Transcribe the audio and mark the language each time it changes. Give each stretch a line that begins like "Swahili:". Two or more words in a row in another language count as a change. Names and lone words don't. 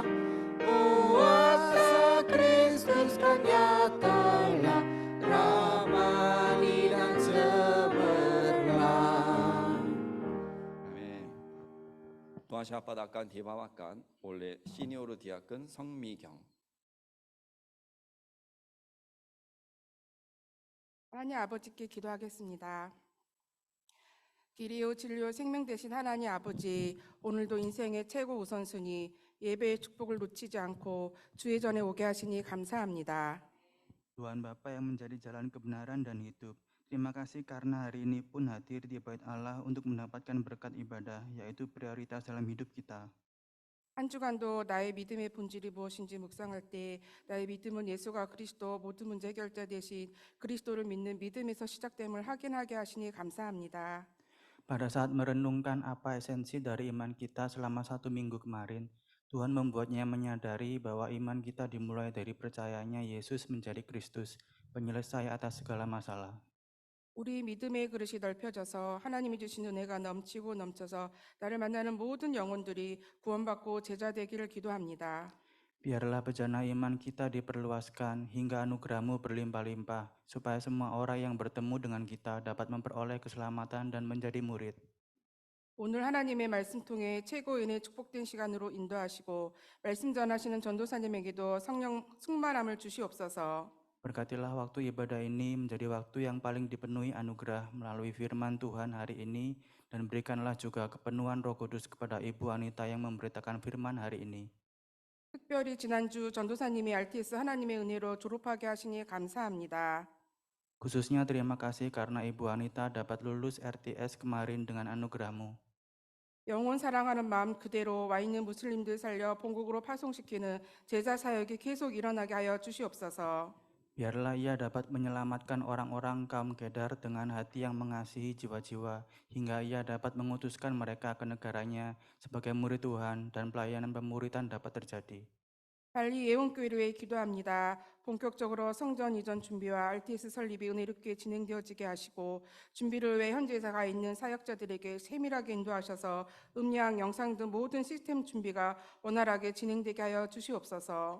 Indonesian: Kuasa Kristus kan nyatalah ramani dan cemerlang. Amin. Tuhan siapa akan dibawakan oleh Senior Diakon 성미경.
Korean: 하나님 아버지께 기도하겠습니다. 길이요 진리요 생명 되신 하나님 아버지, 오늘도 인생의 최고 우선순위 예배의 축복을 놓치지 않고 주의 전에 오게 하시니 감사합니다.
Indonesian: Tuhan Bapa yang menjadi jalan kebenaran dan hidup, terima kasih karena hari ini pun hadir di bait Allah untuk mendapatkan berkat ibadah, yaitu prioritas dalam hidup kita.
Korean: 한 주간도 나의 믿음의 본질이 무엇인지 묵상할 때 나의 믿음은 예수가 그리스도 모든 문제 해결자 대신 그리스도를 믿는 믿음에서 시작됨을 확인하게 하시니 감사합니다.
Indonesian: Pada saat merenungkan apa esensi dari iman kita selama 1 minggu kemarin, Tuhan membuatnya menyadari bahwa iman kita dimulai dari percayanya Yesus menjadi Kristus, penyelesai atas segala masalah.
Korean: 우리 믿음의 그릇이 넓혀져서 하나님이 주신 은혜가 넘치고 넘쳐서 나를 만나는 모든 영혼들이 구원받고 제자 되기를 기도합니다.
Indonesian: Biarlah bejana iman kita diperluaskan hingga anugerah-Mu berlimpah-limpah, supaya semua orang yang bertemu dengan kita dapat memperoleh keselamatan dan menjadi murid.
Korean: 오늘 하나님의 말씀 통해 최고인의 축복된 시간으로 인도하시고 말씀 전하시는 전도사님에게도 성령 충만함을 주시옵소서.
Indonesian: Berkatilah waktu ibadah ini menjadi waktu yang paling dipenuhi anugerah melalui firman Tuhan hari ini, dan berikanlah juga kepenuhan Roh Kudus kepada Ibu Anita yang memberitakan firman hari ini.
Korean: 특별히 지난주 전도사님이 RTS 하나님의 은혜로 졸업하게 하시니 감사합니다.
Indonesian: Khususnya terima kasih karena Ibu Anita dapat lulus RTS kemarin dengan anugerah-Mu.
Korean: 영혼 사랑하는 마음 그대로 와 있는 무슬림들 살려 본국으로 파송시키는 제자 사역이 계속 일어나게 하여 주시옵소서.
Indonesian: Biarlah ia dapat menyelamatkan orang-orang kaum Kedar dengan hati yang mengasihi jiwa-jiwa, hingga ia dapat mengutuskan mereka ke negaranya sebagai murid Tuhan, dan pelayanan pemuridan dapat terjadi.
Korean: 빨리 예원교회를 위해 기도합니다. 본격적으로 성전 이전 준비와 RTS 설립이 은혜롭게 진행되어지게 하시고 준비를 위해 현지에 가 있는 사역자들에게 세밀하게 인도하셔서 음량, 영상 등 모든 시스템 준비가 원활하게 진행되게 하여 주시옵소서.